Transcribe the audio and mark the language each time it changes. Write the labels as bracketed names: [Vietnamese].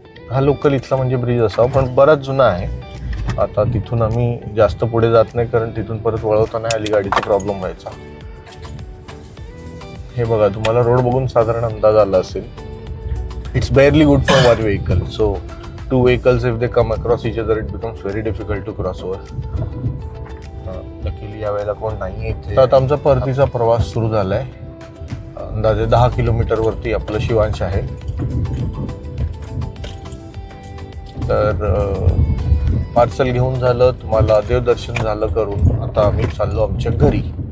[Marathi] हा लोकल इथला म्हणजे ब्रिज असावा, पण बराच जुना आहे. आता तिथून आम्ही जास्त पुढे जात नाही, कारण तिथून परत वळवता नाही आली, गाडीचा प्रॉब्लेम व्हायचा. हे बघा, तुम्हाला रोड बघून साधारण अंदाज आला असेल. [English] It's barely good for one vehicle. So two vehicles, if they come across each other, it becomes very difficult to cross over. [Marathi] Luckily यावेळेला कोण नाही इथे. आता आमचा परतीचा प्रवास सुरू झालाय. अंदाजे 10 किलोमीटर वरती आपलं शिवांश आहे. तर पार्सल घेऊन झालं, तुम्हाला देवदर्शन झालं करून आता आम्ही चाललो आमच्या घरी.